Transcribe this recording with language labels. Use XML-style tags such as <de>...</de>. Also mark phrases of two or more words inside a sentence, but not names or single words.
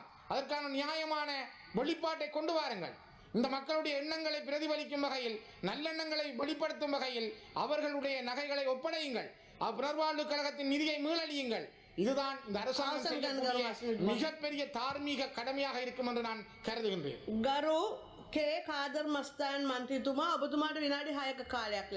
<ta>அதற்கான நியாயமான வெளிப்பாட்டை கொண்டு வாருங்கள். இந்த மக்களுடைய எண்ணங்களை பிரதிபலிக்கும் வகையில், நல்லெண்ணங்களை வெளிப்படுத்தும் வகையில் அவர்களுடைய நகைகளை ஒப்படையுங்கள். புனர்வாழ்வு கழகத்தின் நிதியை மீளழியுங்கள். இதுதான் இந்த அரசாங்கம் மிகப்பெரிய தார்மீக கடமையாக இருக்கும் என்று நான் கருதுகின்றேன்.</ta> <si>ගරු කේ කාදර් මස්තාන් මන්ත්‍රීතුමා ඔබතුමාට විනාඩි 6ක කාලයක්</si>